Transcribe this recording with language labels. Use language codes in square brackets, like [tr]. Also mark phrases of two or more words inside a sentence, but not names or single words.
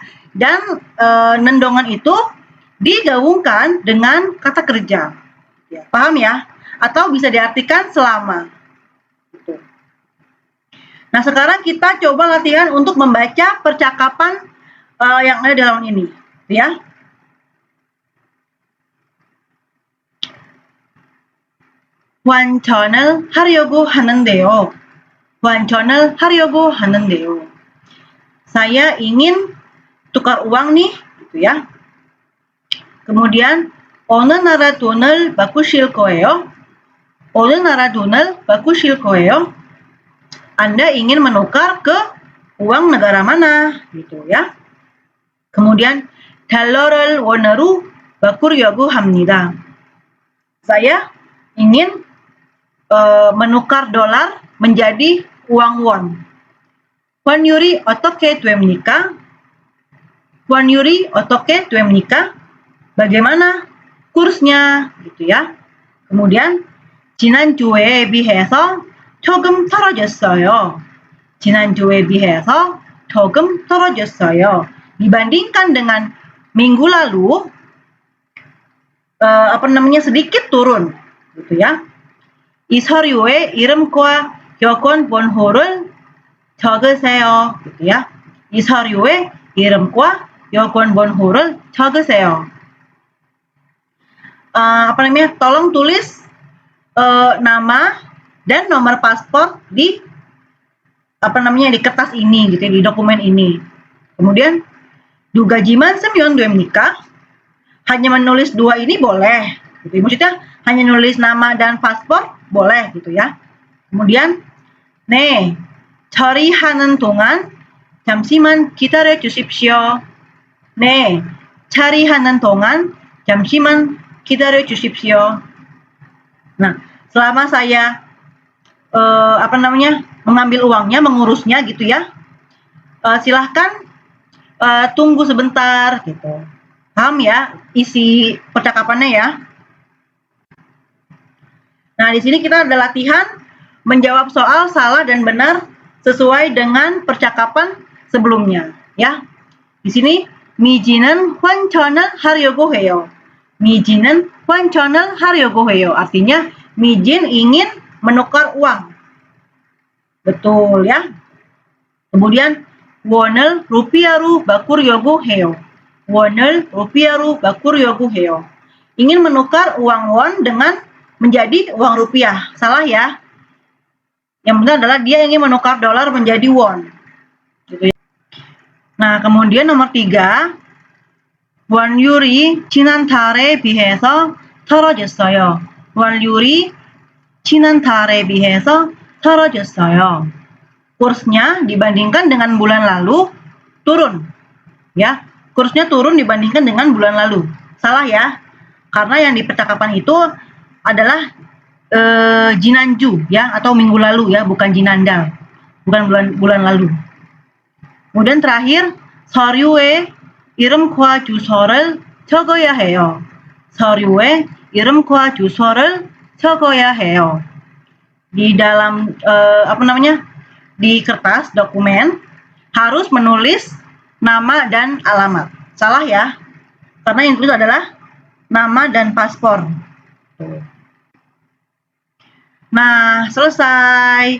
[id] Dan nendongan itu digabungkan dengan kata kerja. Ya, paham ya? Atau bisa diartikan selama. Gitu. Nah, sekarang kita coba latihan untuk membaca percakapan yang ada di halaman ini, ya. [ko] 완전을 하려고 하는데요. 완전을 하려고 하는데요. [id] Saya ingin tukar uang nih, gitu ya. [ko] Kemudian 어느 나라 돈을 바꾸실 거예요? 어느 나라 돈을 바꾸실 거예요? [id] Anda ingin menukar ke uang negara mana, gitu ya. [ko] Kemudian 달러를 원으로 바꾸려고 합니다. [id] Saya ingin menukar dolar menjadi uang won. [ko] 환율이 어떻게 됩니까? 환율이 어떻게 됩니까? [id] Bagaimana kursnya, gitu ya. [ko] Kemudian 지난주에 비해서 조금 떨어졌어요. 지난주에 비해서 조금 떨어졌어요. [id] Dibandingkan dengan minggu lalu, sedikit turun, gitu ya. [ko] 이 서류에 이름과 여권 번호를 적으세요, [id] gitu ya. [ko] 이 서류에 이름과 여권 번호를 적으세요. [id] Tolong tulis nama dan nomor paspor di di kertas ini gitu ya, di dokumen ini. [ko] Kemudian 두 가지만 쓰면 됩니까? [id] Hanya menulis dua ini boleh. Gitu. Maksudnya hanya nulis nama dan paspor boleh gitu ya. [ko] Kemudian 네, 처리하는 동안 잠시만 기다려 주십시오. 네, 처리하는 동안 잠시만 기다려 주십시오. [id] Nah, selama saya mengambil uangnya, mengurusnya gitu ya. Silahkan tunggu sebentar gitu. Paham ya isi percakapannya ya? Nah, di sini kita ada latihan menjawab soal salah dan benar sesuai dengan percakapan sebelumnya, ya. Di sini [ko] 미지는 환전을 하려고 해요. 미지는 환전을 하려고 해요. [id] Artinya Mijin ingin menukar uang. Betul ya. Kemudian [ko] 원을 rupiah로 바꾸려고 해요. 원을 rupiah로 바꾸려고 해요. [id] Ingin menukar uang won dengan menjadi uang rupiah. Salah ya. Yang benar adalah dia ingin menukar dolar menjadi won. Gitu ya. Nah, kemudian nomor 3. [ko] 환율이 지난달에 비해서 떨어졌어요. 환율이 지난달에 비해서 떨어졌어요. [id] Kursnya dibandingkan dengan bulan lalu turun. Ya, kursnya turun dibandingkan dengan bulan lalu. Salah ya. Karena yang di percakapan itu adalah 지난주 ya, atau minggu lalu ya, bukan 지난달. Bukan bulan lalu. Kemudian terakhir, [ko] 서류에 이름과 주소를 적어야 해요. 서류에 이름과 주소를 적어야 해요. [id] di dalam di kertas dokumen harus menulis nama dan alamat. Salah ya, karena yang ditulis adalah nama dan paspor. Nah, selesai.